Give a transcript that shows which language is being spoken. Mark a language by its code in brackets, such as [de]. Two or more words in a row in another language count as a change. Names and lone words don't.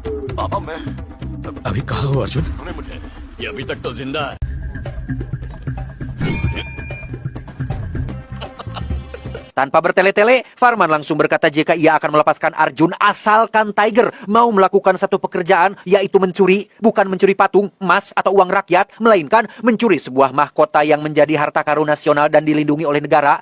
[hi] पापा मैं अभी कहाँ हूँ अर्जुन ये अभी तक तो जिंदा है [id] Tanpa bertele-tele, Farman langsung berkata jika ia akan melepaskan Arjun asalkan Tiger mau melakukan satu pekerjaan, yaitu mencuri, bukan mencuri patung, emas, atau uang rakyat, melainkan mencuri sebuah mahkota yang menjadi harta karun nasional dan dilindungi oleh negara.